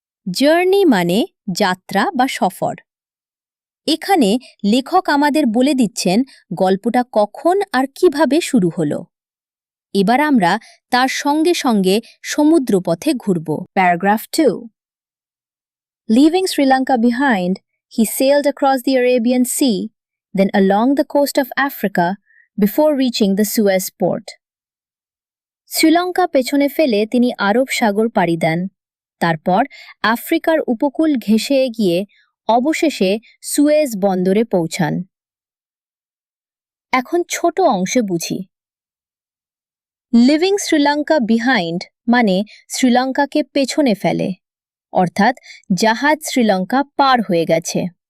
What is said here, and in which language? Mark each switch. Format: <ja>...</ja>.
<bn>Journey মানে যাত্রা বা সফর। এখানে লেখক আমাদের বলে দিচ্ছেন গল্পটা কখন আর কিভাবে শুরু হলো। এবার আমরা তার সঙ্গে সঙ্গে সমুদ্রপথে ঘুরব। Paragraph 2।</bn> <en>Leaving Sri Lanka behind, he sailed across the Arabian Sea, then along the coast of Africa before reaching the Suez port.</en> <bn>Sri Lanka পেছনে ফেলে তিনি আরব সাগর পাড়ি দেন, তারপর আফ্রিকার উপকূল ঘেঁষে এগিয়ে অবশেষে সুয়েজ বন্দরে পৌঁছান। এখন ছোট অংশে বুঝি। লিভিং শ্রীলঙ্কা বিহাইন্ড মানে শ্রীলঙ্কাকে পেছনে ফেলে, অর্থাৎ জাহাজ শ্রীলঙ্কা পার হয়ে গেছে।</bn>